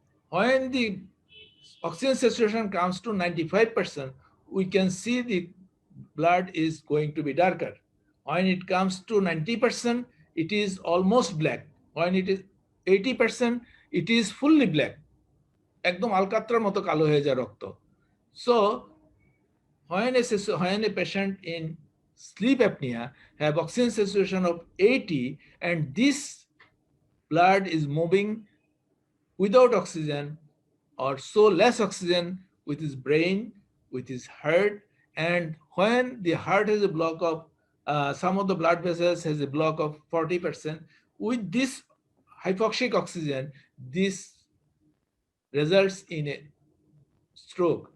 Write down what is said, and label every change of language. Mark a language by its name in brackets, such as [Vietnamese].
[English] When the oxygen saturation comes to 95%, we can see the blood is going to be darker. When it comes to 90%, it is almost black. When it is 80%, it is fully black. [Bangla] একদম আলকাত্রার মতো কালো হয়ে যায় রক্ত. [English] So when a patient in sleep apnea have oxygen saturation of 80 and this blood is moving without oxygen or so less oxygen with his brain, with his heart, and when the heart has a block of some of the blood vessels has a block of 40%, with this hypoxic oxygen, this results in a stroke.